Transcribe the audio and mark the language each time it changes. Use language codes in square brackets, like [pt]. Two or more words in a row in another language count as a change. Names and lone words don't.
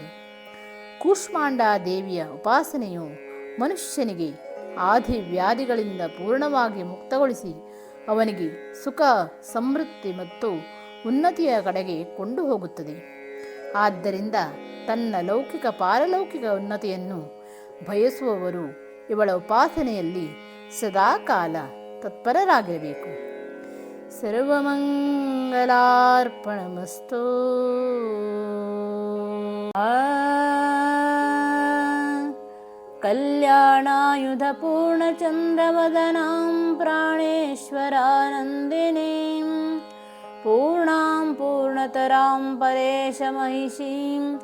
[kn] ಕೂಷ್ಮಾಂಡ ದೇವಿಯ ಉಪಾಸನೆಯು ಮನುಷ್ಯನಿಗೆ ಆದಿ ವ್ಯಾಧಿಗಳಿಂದ ಪೂರ್ಣವಾಗಿ ಮುಕ್ತಗೊಳಿಸಿ ಅವನಿಗೆ ಸುಖ, ಸಮೃದ್ಧಿ ಮತ್ತು ಉನ್ನತಿಯ ಕಡೆಗೆ ಕೊಂಡು ಹೋಗುತ್ತದೆ. ಆದ್ದರಿಂದ ತನ್ನ ಲೌಕಿಕ ಪಾರಲೌಕಿಕ ಉನ್ನತಿಯನ್ನು ಬಯಸುವವರು ಇವಳ ಉಪಾಸನೆಯಲ್ಲಿ ಸದಾಕಾಲ ತತ್ಪರರಾಗಿರಬೇಕು. [sa] ಸರ್ವಮಂಗಲಾರ್ಪಣಮಸ್ತು. ಕಲ್ಯಾಣಾಯುಧ ಪೂರ್ಣಚಂದ್ರವದನಾಂ ಪ್ರಾಣೇಶ್ವರಾನಂದಿನೀಂ ಪೂರ್ಣಾಂ ಪೂರ್ಣತರಾಂ ಪರೇಶಮಹಿಷೀಂ